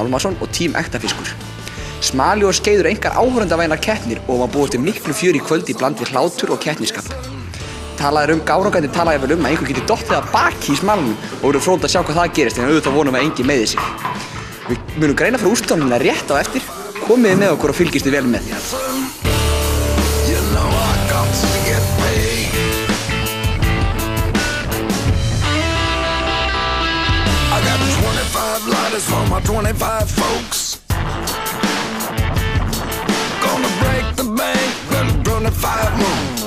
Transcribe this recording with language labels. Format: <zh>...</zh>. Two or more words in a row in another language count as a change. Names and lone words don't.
<is>Hjálmarsson og Team Ektafiskur. Smali og skeiði eru engar áhorfendavænar keppnir og maður búist við miklu fjör í kvöld í bland við hlátur og keppnisskap. Gárangandi talaði vel að einhver geti dottið að baki í smalanum og verður fróðilegt að sjá hvað það gerist, en auðvitað vonum við að enginn meiði sig. Við munum greina frá úrslitunum rétt á eftir. Komið með okkur og fylgist þið vel með því.</is> <en>I got 25 lighters for my 25 folks. Gonna break the bank, then 25 more.</en>